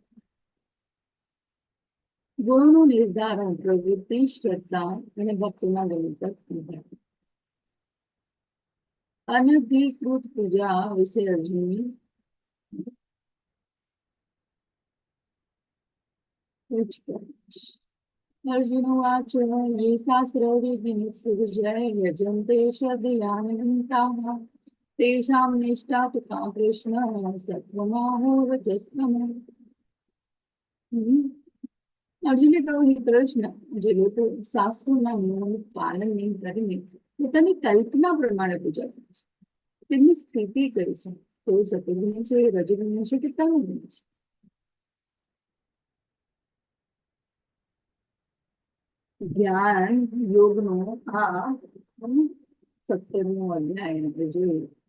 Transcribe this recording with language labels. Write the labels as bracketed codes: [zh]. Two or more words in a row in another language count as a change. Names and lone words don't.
[gu] ગુણોનું નિર્ધારણ, પ્રવૃત્તિ, શ્રદ્ધા અને ભક્તિના ગુણો પર અનધિકૃત પૂજા વિશે અર્જુનની પૂછપરછ. [sa] अर्जुन वाच ये शास्त्रविधिमुत्सृज्य यजन्ते श्रद्धयानन्ताः तेषां निष्ठा तु का कृष्ण सत्त्वमाहो रजस्तमः. [gu] અર્જુને કહ્યું, હે કૃષ્ણ, જે લોકો શાસ્ત્રોના નિયમોનું પાલન નહીં કરીને પોતાની કલ્પના પ્રમાણે પૂજા કરે છે, તેમની સ્થિતિ કરી છે. તો સત્વગુણ છે, રજોગુણ છે કે તમોગુણ છે? જ્ઞાન યોગનો આ 17મો અધ્યાય આપણે જોયું.